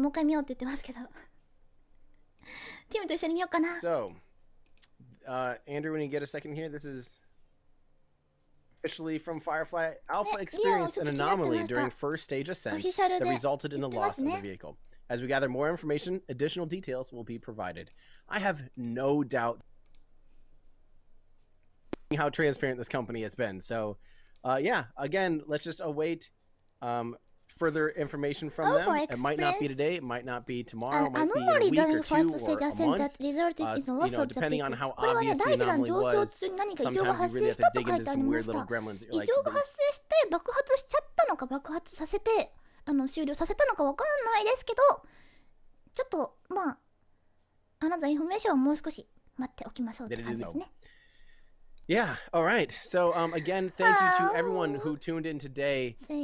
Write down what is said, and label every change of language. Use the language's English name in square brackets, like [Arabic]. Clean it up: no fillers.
[Japanese] もう一回見ようって言ってますけど。ティムと一緒に見ようかな。 [English] So, Andrew, when you get a second here, this is officially from FireFly Alpha experienced an anomaly during first stage ascent that resulted in the loss of the vehicle. As we gather more information, additional details will be provided. I have no doubt how transparent this company has been. So, yeah, again, let's just await further information from them. It might not be today, it might not be tomorrow, it might be in a week or 2 or a month. Depending on how obvious the anomaly was, sometimes you really have to dig into some weird little gremlins. [Japanese] 異常が発生して爆発しちゃったのか爆発させて終了させたのかわかんないですけど、ちょっとまああなたインフォメーションをもう少し待っておきましょうって感じですね。 [English] Yeah, all right. So again, thank you to everyone who tuned in today.